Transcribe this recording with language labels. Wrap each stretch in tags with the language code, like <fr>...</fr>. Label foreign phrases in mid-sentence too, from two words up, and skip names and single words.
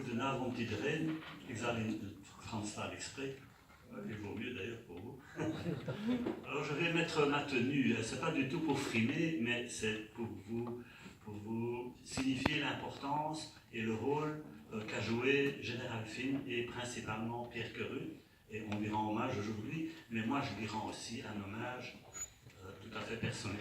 <nl>nou vond iedereen, ik zal in het Franstalig spreken,</nl> <fr>il vaut mieux d'ailleurs pour vous. Alors je vais mettre ma tenue, c'est pas du tout pour frimer, mais c'est pour vous signifier l'importance et le rôle qu'a joué Général Finn et principalement Pierre Querut. Et on lui rend hommage aujourd'hui, mais moi je lui rends aussi un hommage tout à fait personnel.</fr>